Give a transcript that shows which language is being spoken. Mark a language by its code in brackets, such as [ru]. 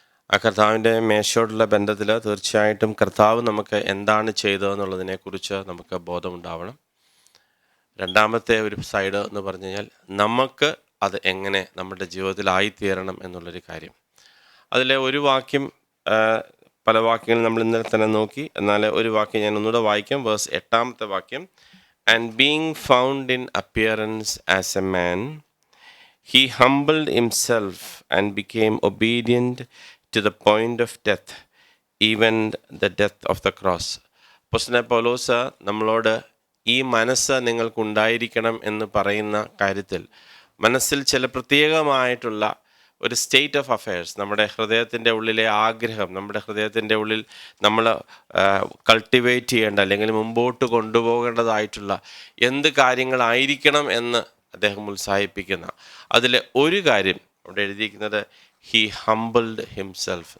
[ml] ആ കർത്താവിൻ്റെ മേശയോടുള്ള ബന്ധത്തിൽ തീർച്ചയായിട്ടും കർത്താവ് നമുക്ക് എന്താണ് ചെയ്തതെന്നുള്ളതിനെക്കുറിച്ച് നമുക്ക് ബോധമുണ്ടാവണം. രണ്ടാമത്തെ ഒരു സൈഡ് എന്ന് പറഞ്ഞു കഴിഞ്ഞാൽ നമുക്ക് അത് എങ്ങനെ നമ്മുടെ ജീവിതത്തിലായിത്തീരണം എന്നുള്ളൊരു കാര്യം. അതിലെ ഒരു വാക്യം, പല വാക്യങ്ങൾ നമ്മൾ ഇന്നലെ തന്നെ നോക്കി, എന്നാൽ ഒരു വാക്യം ഞാൻ ഒന്നുകൂടെ വായിക്കാം. വേഴ്സ് 8-ാമത്തെ വാക്യം. [en] And being found in appearance as a man, he humbled himself and became obedient to the point of death, even the death of the cross. [ml] അപ്പോസ്തലനായ പൗലോസ് നമ്മളോട് ഈ മനസ്സ് നിങ്ങൾക്കുണ്ടായിരിക്കണം എന്ന് പറയുന്ന കാര്യത്തിൽ മനസ്സിൽ ചില പ്രത്യേകമായിട്ടുള്ള ഒരു [en] state of affairs, [ml] നമ്മുടെ ഹൃദയത്തിൻ്റെ ഉള്ളിലെ ആഗ്രഹം, നമ്മുടെ ഹൃദയത്തിൻ്റെ ഉള്ളിൽ നമ്മൾ കൾട്ടിവേറ്റ് ചെയ്യേണ്ട അല്ലെങ്കിൽ മുമ്പോട്ട് കൊണ്ടുപോകേണ്ടതായിട്ടുള്ള എന്ത് കാര്യങ്ങളായിരിക്കണം എന്ന് അദ്ദേഹം ഉത്സാഹിപ്പിക്കുന്ന അതിൽ ഒരു കാര്യം അവിടെ എഴുതിയിരിക്കുന്നത് [en] He humbled himself.